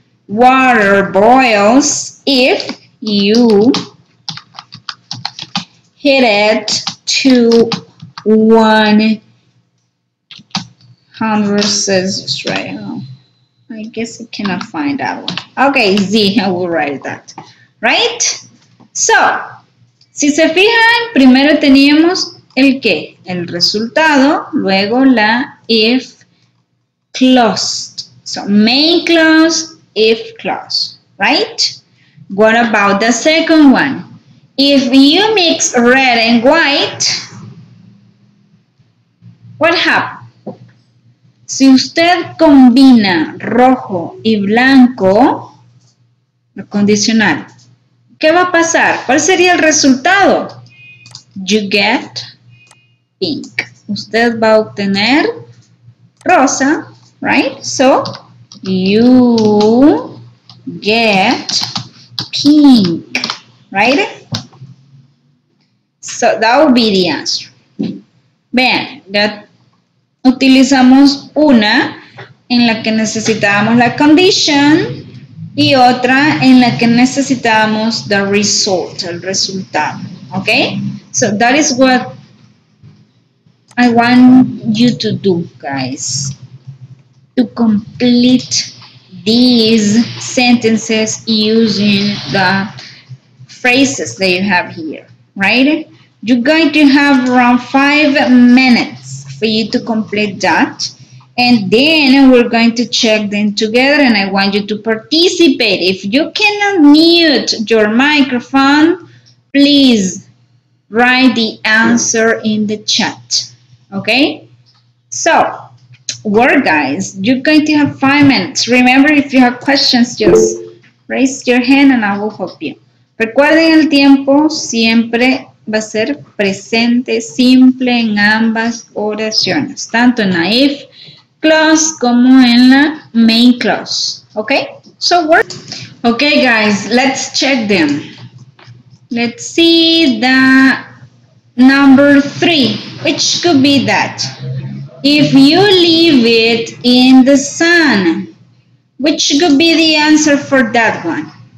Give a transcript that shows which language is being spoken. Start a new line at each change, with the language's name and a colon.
English: Water boils if you hit it to 100 Celsius, right? Oh, I guess I cannot find that one. Okay, Z, I will write that. Right?
Spanish: So, si se fijan, primero teníamos el qué, el resultado, luego la if clause.
English: So, main clause, if clause, right? What about the second one? If you mix red and white, What happened?
Spanish: Si usted combina rojo y blanco, lo condicional, ¿qué va a pasar? ¿Cuál sería el resultado?
English: You get pink.
Spanish: Usted va a obtener rosa,
English: right? So, you get pink, right? So, that would be the answer.
Spanish: Vean, ya utilizamos una en la que necesitábamos la condition y otra en la que necesitábamos
English: the result,
Spanish: el resultado.
English: Okay? So that is what I want you to do, guys. To complete these sentences using the phrases that you have here, right? You're going to have around 5 minutes for you to complete that. And then we're going to check them together and I want you to participate. If you cannot mute your microphone, please write the answer in the chat. Okay? So, work, guys. You're going to have 5 minutes. Remember, if you have questions, just raise your hand and I will help you.
Spanish: Recuerden, el tiempo siempre va a ser presente simple en ambas oraciones, tanto en la if clause como en la main clause.
English: Okay? So, work. Okay, guys, let's check them. Let's see the number 3, which could be that. If you leave it in the sun, which could be the answer for that one?